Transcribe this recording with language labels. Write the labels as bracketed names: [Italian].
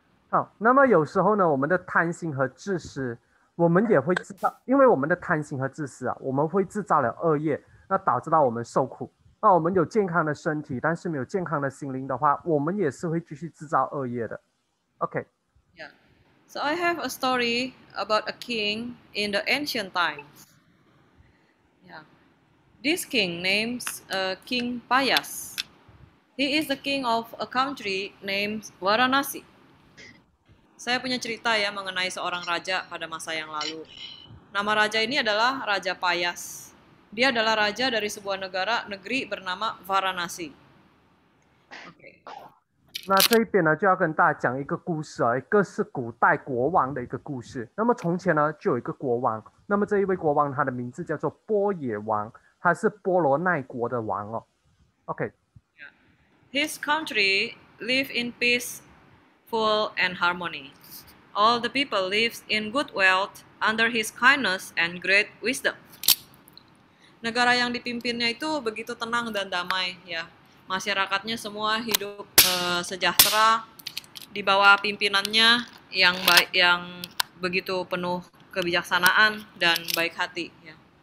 [Chinese] 好，那么有时候呢，我们的贪心和自私，我们也会制造，因为我们的贪心和自私啊，我们会制造了恶业，那导致到我们受苦。那我们有健康的身体，但是没有健康的心灵的话，我们也是会继续制造恶业的。 [English] OK。 Yeah. So I have a story about a king in the ancient times. Yeah. This king names King Payas. He is the king of a country named Varanasi. [Indonesian] Saya punya cerita ya mengenai seorang raja pada masa yang lalu. Nama raja ini adalah Raja Payas. Dia adalah raja dari sebuah negeri bernama Varanasi. [English] Okay. [Chinese] 那这一边呢，就要跟大家讲一个故事啊，一个是古代国王的一个故事。那么从前呢，就有一个国王，那么这一位国王他的名字叫做波野王，他是波罗奈国的王哦。 [English] OK。 His country live in peaceful and harmony. All the people lives in good wealth under his kindness and great wisdom. [Indonesian] Negara yang dipimpinnya itu begitu tenang dan damai, ya. Masyarakatnya semua hidup sejahtera di bawah pimpinannya yang baik, yang begitu penuh kebijaksanaan dan baik hati, ya.